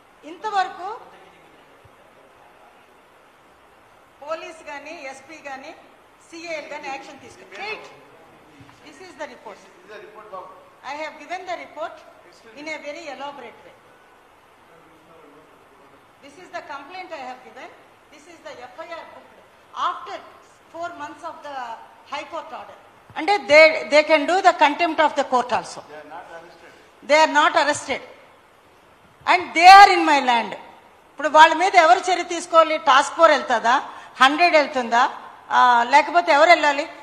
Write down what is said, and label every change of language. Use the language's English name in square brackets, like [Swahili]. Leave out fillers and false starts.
[Telugu] ఇంతవరకు పోలీస్ కానీ, ఎస్పీ కానీ, సిఐలు కానీ యాక్షన్ తీసుకున్నారు. [English] This is the report. I have given the report in a very elaborate way. This is the complaint I have given. This is the FIR booked after 4 months of the High Court order. And they can do the contempt of the court also. They are not arrested. And they are in my land. [Telugu] ఇప్పుడు వాళ్ళ మీద ఎవరు చర్య తీసుకోవాలి? Task force వెళ్తుందా, 100 వెళ్తుందా, లేకపోతే ఎవరు వెళ్ళాలి?